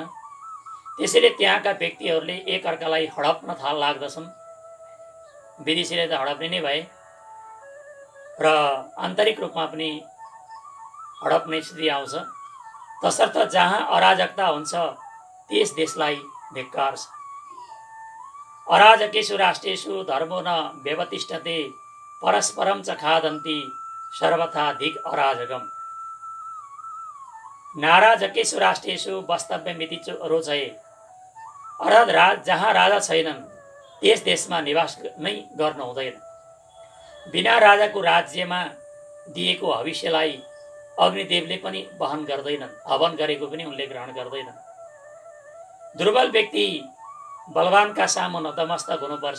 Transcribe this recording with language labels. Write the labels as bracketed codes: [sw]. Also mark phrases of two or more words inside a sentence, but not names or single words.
[ne] त्यसैले त्यहाँका व्यक्तिहरूले एकअर्कालाई हडप्न लाग्दछन्। विदेशीले त हडप्ने नै भए र आन्तरिक रूपमा पनि हडप्ने स्थिति आउँछ। तसर्थ जहाँ अराजकता हुन्छ त्यस देशलाई धिक्कार छ। [sa] अराजकेषु राष्ट्रेषु धर्मो न व्यवतिष्ठते परस्परम च खादन्ति सर्वथा धिक अराजकम। नाराजकेषु राष्ट्रेषु वास्तव्यमिति रोचये [ne] अर्थात् जहाँ राजा छैनन् त्यस देशमा निवास नै गर्न हुँदैन। बिना राजाको राज्यमा दिएको हविष्यलाई अग्निदेवले पनि वहन गर्दैनन्, हवन गरेको पनि उनले ग्रहण गर्दैनन्। दुर्बल व्यक्ति बलवानका सामु नतमस्तक हुनुपर्छ।